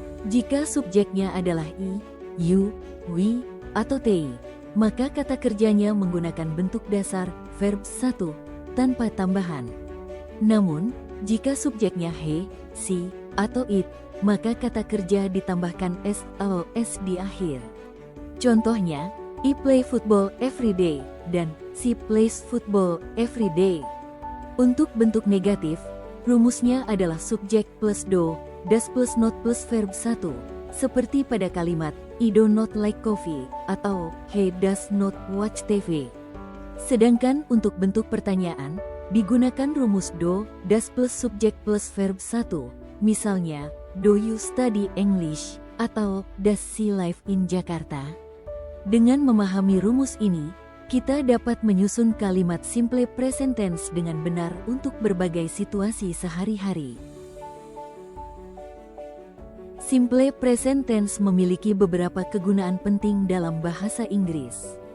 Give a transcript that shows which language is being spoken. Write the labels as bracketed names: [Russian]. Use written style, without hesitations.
[Indonesian] Jika subjeknya adalah I, you, we, atau they, maka kata kerjanya menggunakan bentuk dasar verb 1 tanpa tambahan. Namun, jika subjeknya he, she, atau it, maka kata kerja ditambahkan s atau s di akhir. [English] Contohnya, I play football every day dan she plays football every day. [Indonesian] Untuk bentuk negatif, rumusnya adalah subjek plus do, does plus not plus verb 1, seperti pada kalimat [English] I do not like coffee [Indonesian] atau [English] he does not watch TV. [Indonesian] Sedangkan untuk bentuk pertanyaan, digunakan rumus do, does plus subjek plus verb 1, misalnya, [English] do you study English? Atau does she live in Jakarta? [Indonesian] Dengan memahami rumus ini, kita dapat menyusun kalimat simple present tense dengan benar untuk berbagai situasi sehari-hari. Simple present tense memiliki beberapa kegunaan penting dalam bahasa Inggris.